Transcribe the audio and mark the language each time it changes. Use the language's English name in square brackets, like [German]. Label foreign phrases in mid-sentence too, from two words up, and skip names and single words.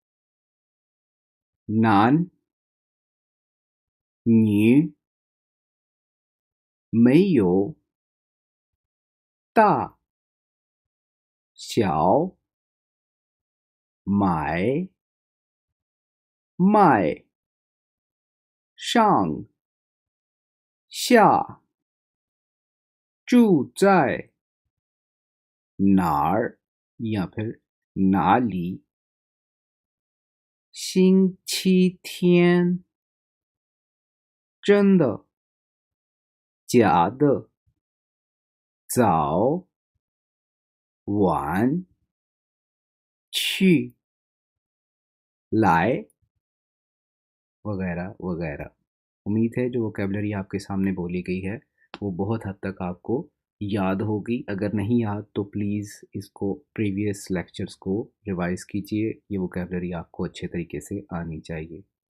[Chinese] 男女没有大小买卖上下住在哪儿 [Hindi] या फिर [Chinese] 哪里星期天真的假的早晚去来 [Hindi] वगैरह वगैरह। उम्मीद है जो वोकेबलरी आपके सामने बोली गई है वो बहुत हद तक आपको याद होगी। अगर नहीं याद तो प्लीज़ इसको [English] previous lectures [Hindi] को रिवाइज कीजिए, ये वोकेबलरी आपको अच्छे तरीके से आनी चाहिए।